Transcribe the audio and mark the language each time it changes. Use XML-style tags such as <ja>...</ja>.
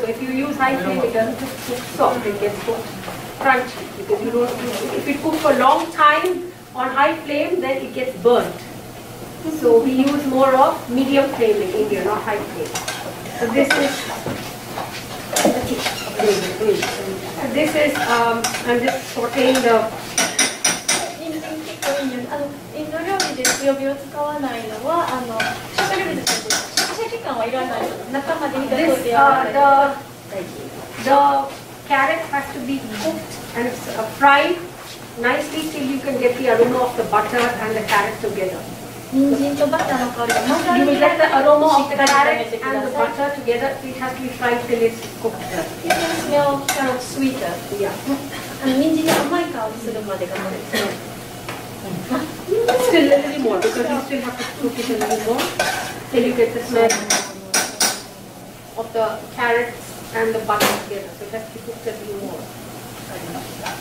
<en>So if you use high flame, it doesn't cook soft, it gets cooked crunchy, because you don't, if it cooks for a long time on high flame, then it gets burnt. So we use more of medium flame in India, not high flame. So this is, I'm just sauteing the.</en> <ja>インド料理で強火を使わないのは食料理としてシャキシャキ感はいらないの。中まで火が通ってやわらかい。</ja> <en>The carrot has to be cooked and fried nicely till you can get the aroma of the butter and the carrot together.</en> <ja>人参とバターの香りが混ざ</ja> <en>You</en> <ja>る</ja> <en>will get the aroma of the carrot and the butter together. It has to be fried till it's cooked. You can smell carrot sweeter. Yeah.</en> <ja>人参の甘い香りするまで頑張る。</ja> <en>Still a little more, because you still have to cook it a little more till you get the smell of the carrots and the butter together. So it has to be cooked a little more.</en>